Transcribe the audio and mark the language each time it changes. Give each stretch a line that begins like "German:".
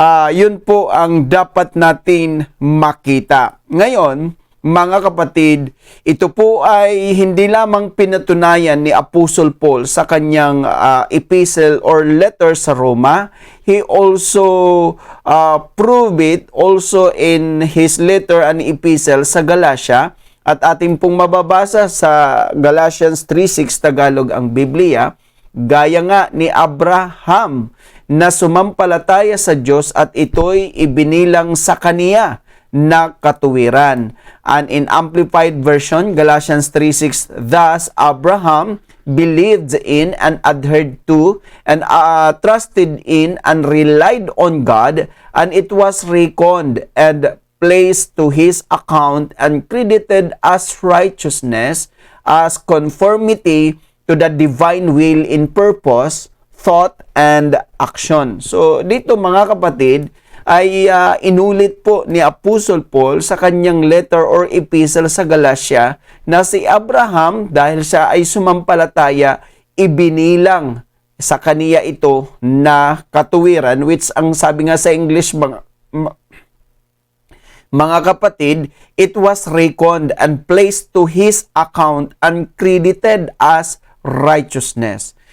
Filipino: Yun po ang dapat natin makita. Ngayon, mga kapatid, ito po ay hindi lamang pinatunayan ni Apostle Paul sa kanyang epistle or letter sa Roma.
English: He also proved it also in his letter and epistle sa Galatia.
Filipino: At ating pong mababasa sa Galatians 3:6, Tagalog ang Biblia, gaya nga ni Abraham na sumampalataya sa Diyos at ito'y ibinilang sa kaniya na katuwiran.
English: And in Amplified Version, Galatians 3:6, thus Abraham believed in and adhered to and trusted in and relied on God, and it was reckoned and placed to his account and credited as righteousness, as conformity to the divine will in purpose, thought, and action.
Filipino: So dito mga kapatid, ay inulit po ni Apostle Paul sa kanyang letter or epistle sa Galatia na si Abraham, dahil siya ay sumampalataya, ibinilang sa kaniya ito na katuwiran, which ang sabi nga sa English, mga kapatid,
English: it was reckoned and placed to his account and credited as righteousness.